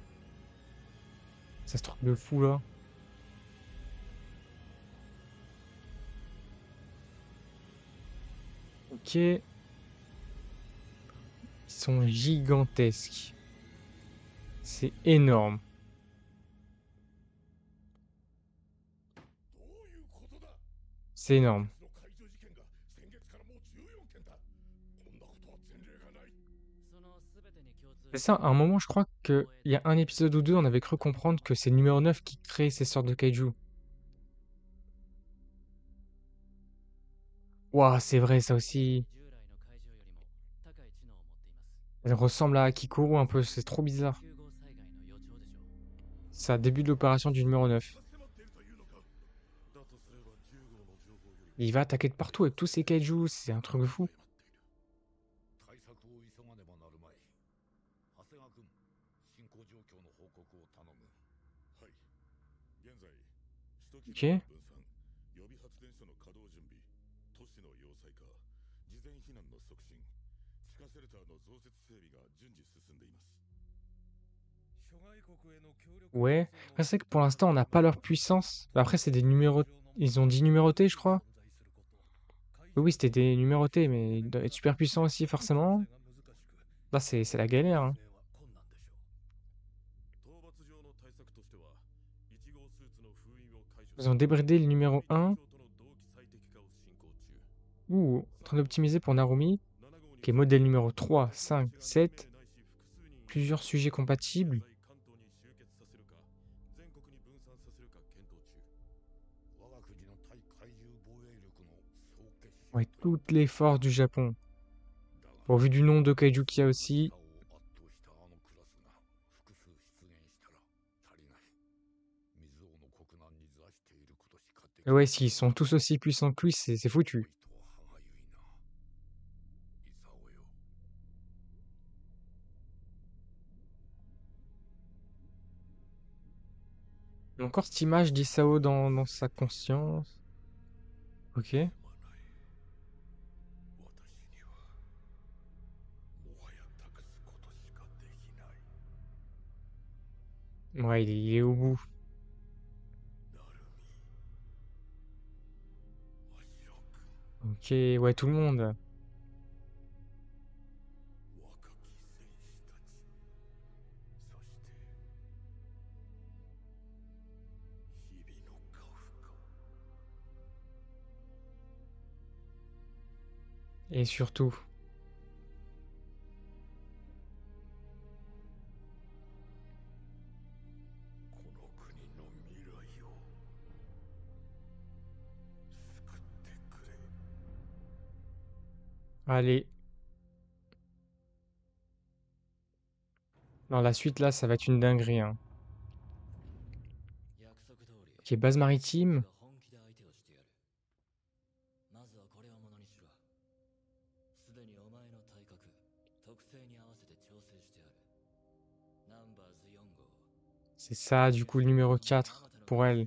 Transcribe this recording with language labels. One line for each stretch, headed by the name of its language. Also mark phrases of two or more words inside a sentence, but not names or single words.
French: Ça ce truc de fou là. Ok. Ils sont gigantesques. C'est énorme.
Japanese: どういうことだ
French: C'est énorme.
Japanese: の怪獣事件が先月からもう14件だこんなことは前例がない
French: C'est ça, à un moment, je crois qu'il y a un épisode ou deux, on avait cru comprendre que c'est le numéro 9 qui crée ces sortes de kaiju. Ouah, c'est vrai, ça aussi. Elle ressemble à Kikuru un peu, c'est trop bizarre. Ça début de l'opération du numéro 9.
Japanese: 迫っているというのかだとすれば10号の情報より
French: Il va attaquer de partout avec tous ces kaijus, c'est un truc de fou.
Japanese: 対策を急がねばなるまい長谷川君進行状況の報告を頼むはい現在首都機能
French: Ok.
Japanese: 分散予備発電所の稼働準備都市の要塞化事前避難の促進地下シェルターの増設整備が順次進んでいます
French: Ouais. Après, c'est vrai que pour l'instant, on n'a pas leur puissance. Après, c'est des numéros... Ils ont dit numérotés, je crois. Oui, oui, c'était des numérotés, mais ils doivent être super puissants aussi, forcément. Là, c'est la galère, hein.
Japanese: 討伐上の対策としては1号スーツの封印を解除
French: Ils ont débridé le numéro 1.
Japanese: との同期最適化を進行中
French: Ouh, en train d'optimiser pour Narumi, qui est modèle numéro 3, 5, 7. Plusieurs sujets compatibles.
Japanese: 関東に集結させるか全国に分散させるか検討中我が国の対怪獣防衛力の総結集
French: Ouais, toutes les forces du Japon. Au vu du nombre de kaiju qu'il y a aussi.
Japanese: を圧倒したあのクラスが複数出現したら足りない水王の国難に座していることしかでき
French: Et
Japanese: ない
French: ouais, s'ils sont tous aussi puissants que lui, c'est foutu.
Japanese: とは歯がゆいな功よ
French: Encore cette image d'Isao dans sa conscience. Ok.
Japanese: 私にはもはや託すことしかできない
French: Ouais, il est au bout.
Japanese: なるみわしろくん
French: Ok, ouais, tout le monde.
Japanese: 若き戦士たちそして日々の過負か
French: Et surtout.
Japanese: この国の未来を救ってくれ
French: Allez. Non, la suite là, ça va être une dinguerie, hein.
Japanese: 約束通り
French: Ok, base maritime.
Japanese: 僕が本気で相手をしてやるまずはこれをものにしろすでにお前の体格特性に合わせて調整してあるナンバーズ4号
French: C'est ça, du coup, le numéro 4 pour elle.